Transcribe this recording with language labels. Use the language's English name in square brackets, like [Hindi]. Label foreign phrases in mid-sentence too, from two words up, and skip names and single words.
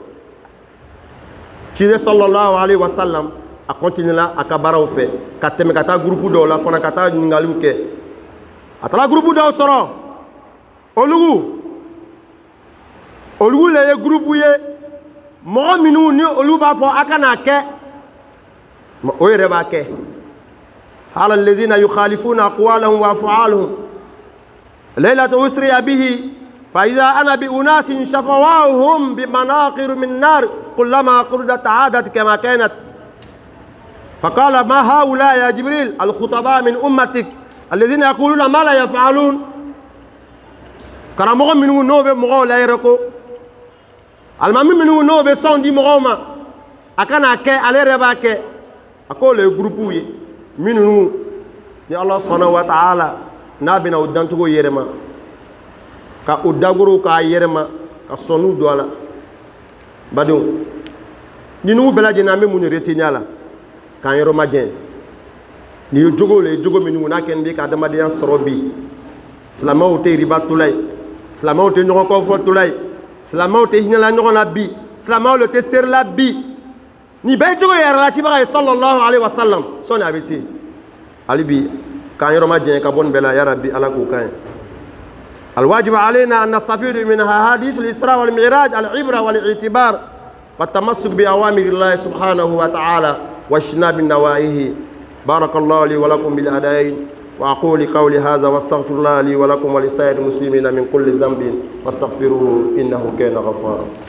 [Bambara] ciden [Arabic] صلى الله عليه وسلم [Bambara] a continuera a ka baaraw fɛ ka tɛmɛ ka taa groupe dɔw la fana ka taa ɲininkaliw kɛ a taara groupe dɔw sɔrɔ olugu le ye groupe ye mɔgɔ minnu ni olu b'a fɔ a kana kɛ o yɛrɛ b'a kɛ hala [Arabic] الذين يخالفون أقوالهم وأفعالهم ليلة أسري به فإذا أنا بأناس شفاههم ب مناقير من نار كلما قرضت عادت كما كانت فقال ما هؤلاء يا جبريل الخطباء من أمتك الذين يقولون ما لا يفعلون [Bambara] karamɔgɔ minnu n'o bɛ mɔgɔw la yɛrɛ ko alimami minnu n'o bɛ sɔn di mɔgɔw ma a kana kɛ ale yɛrɛ b'a kɛ a ko le groupe ye minnu ni ala [Arabic] سبحانه وتعالى [Bambara] n'a bɛna o dancogo yɛrɛma ka o dagoro k'a yɛrɛma ka sɔnniw don a la badenw ninnu bɛɛ lajɛlen an bɛ mun de retenir a la k'an yɔrɔ majɛ nin ye jogo le jogo minnu n'a kɛ nin bɛ ka adamadenya sɔrɔ bi silamɛw tɛ riba tola ye silamɛw tɛ ɲɔgɔn kɔfɔ tola ye silamɛw tɛ hinɛla ɲɔgɔn na bi silamɛw le tɛ serila bi nin bɛɛ jogo yɛrɛ la cibaga ye sallallahu [Arabic] عليه وسلم [Bambara] sɔni a bɛ se hali bi k'an yɔrɔ majɛ ka bɔ nin bɛɛ la ya rabbi ala k'o kan ye [Arabic] الواجب علينا أن نستفيد من حديث الإسراء والمعراج العبرة والاعتبار والتمسك بأوامر الله سبحانه وتعالى واجتناب نواهيه بارك الله لي ولكم بالهدايين وأقول قولي هذا واستغفر الله لي ولكم ولسائر المسلمين من كل ذنب فاستغفروه إنه كان غفارا